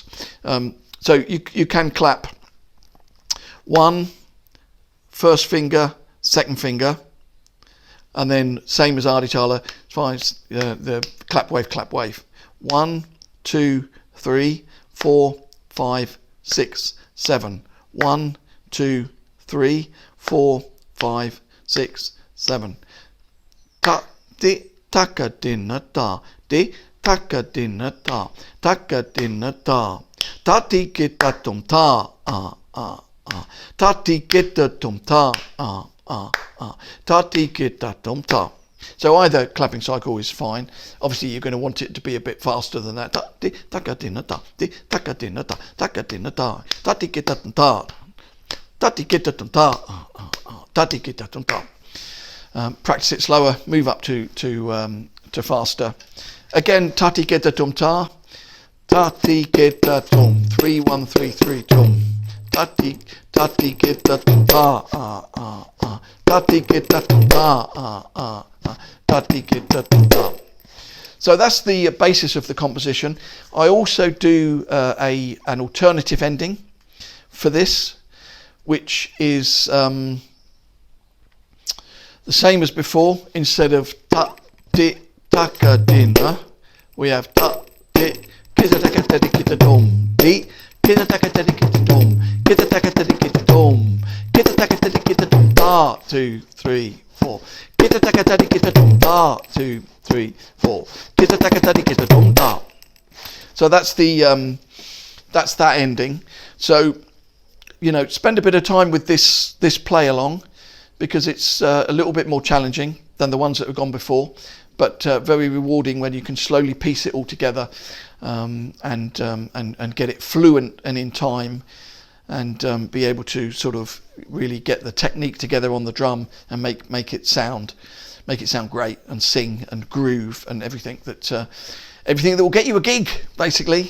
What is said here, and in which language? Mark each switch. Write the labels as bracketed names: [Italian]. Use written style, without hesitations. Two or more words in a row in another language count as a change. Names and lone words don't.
[English] So you can clap 1, first finger, second finger, and then same as Adi Tala, the clap wave. 1, 2, 3, 4, 5, 6, 7. 1, 2, 3, 4, 5, 6, 7. Ta di taka dinna da di taka dinna da taka dinna da ta ti kita tum ta ta ti kita tum ta ta ti kita tum ta. So either clapping cycle is fine. Obviously, you're going to want it to be a bit faster than that. Practice it slower. Move up to faster. Again, tati geta tum ta, tati geta tum 3 1 3 3 tum. Tati geta tum ta tati geta tum ta tati geta tum ta. So that's the basis of the composition. I also do an alternative ending for this, which is the same as before. Instead of ta di taka dinna, we have ta di kita taka tadi kita dom di kita taka tadi kita dom kita taka tadi kita dom kita taka tadi kita dom ta 2 3 4 kita taka tadi kita dom ta 2 3 4 kita taka tadi kita dom ta. So that's that ending. So spend a bit of time with this play along, because it's a little bit more challenging than the ones that have gone before, but very rewarding when you can slowly piece it all together and get it fluent and in time, and be able to sort of really get the technique together on the drum and make it sound great, and sing and groove and everything that will get you a gig, basically.